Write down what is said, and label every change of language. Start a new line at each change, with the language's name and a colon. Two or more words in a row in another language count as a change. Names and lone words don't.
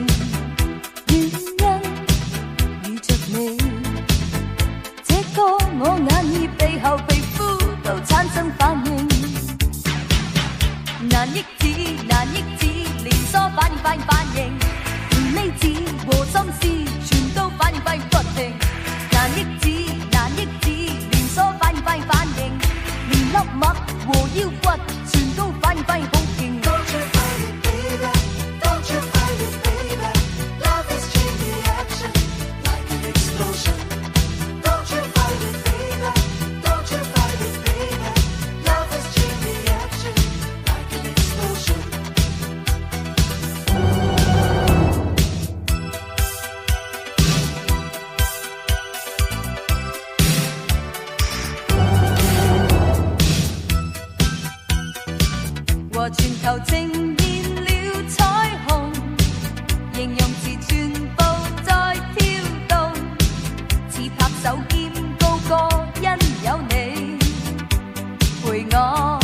Cantonese: 原因遇着你，这个我眼耳鼻喉皮肤都产生反应。难抑制，难抑制，连锁反应，反应，反应，连理智和心思全都反应，反应不停。难抑制，难抑制，连锁反应，反应，反應，連粒麥和腰骨全都反應，反應好勁。
English: Don't you fight it, baby. Don't you fight it, baby. Love is chain reaction, like an explosion. Don't you fight it, baby. Don't you fight it, baby. Love is chain reaction, like an explosion.
Cantonese: 和全球呈現了彩虹，形容詞全部在跳動，似拍手兼高歌，因有你陪我。